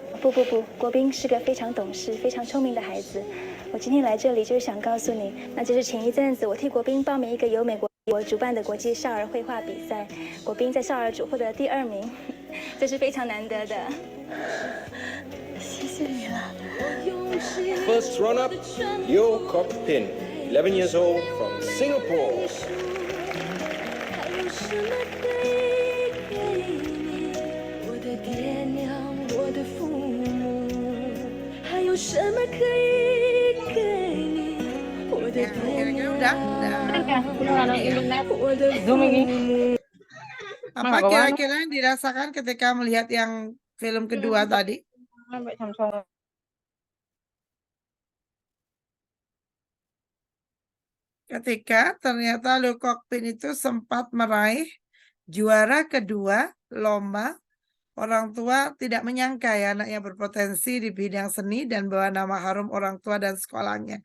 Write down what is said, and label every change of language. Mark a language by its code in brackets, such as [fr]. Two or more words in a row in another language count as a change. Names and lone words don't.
[zh] 不，国斌是个非常懂事、非常聪明的孩子。我今天来这里就是想告诉你，那就是前一阵子我替国斌报名一个由美国主办的国际少儿绘画比赛，国斌在少儿组获得第2名，这是非常难得的。谢谢你了。 [en] First runner-up, Yo Kok Pin, 11 years old from Singapore. [zh] 还有什么可以给你？我的爹娘，我的父母，还有什么可以给你？我的爹 [id] Kira-kira [zh] 娘， [id] udah. [zh] 我的父母。 [id] Apa kira-kira yang dirasakan ketika melihat yang film kedua tadi? Ketika ternyata Lee Kok Pin itu sempat meraih juara kedua lomba, orang tua tidak menyangka ya anaknya berpotensi di bidang seni dan bawa nama harum orang tua dan sekolahnya.